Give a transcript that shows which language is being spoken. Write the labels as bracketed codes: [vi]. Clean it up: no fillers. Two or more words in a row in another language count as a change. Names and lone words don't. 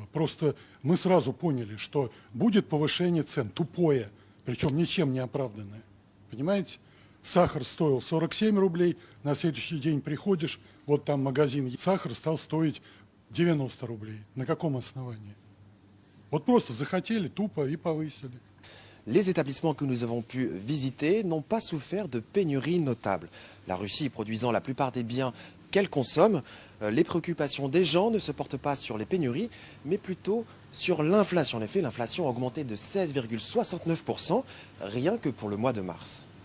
[ru] Просто мы сразу поняли, что будет повышение цен. Тупое. Причем ничем не оправданное. Понимаете? Сахар стоил 47 рублей. На следующий день приходишь, вот там магазин. Сахар стал стоить 90 рублей. На каком основании? Вот просто захотели, тупо и повысили. [fr] Les établissements que nous avons pu visiter n'ont pas souffert de pénuries notables. La Russie produisant la plupart des biens qu'elle consomme, les préoccupations des gens ne se portent pas sur les pénuries, mais plutôt sur l'inflation. En effet, l'inflation a augmenté de 16,69% rien que pour le mois de mars.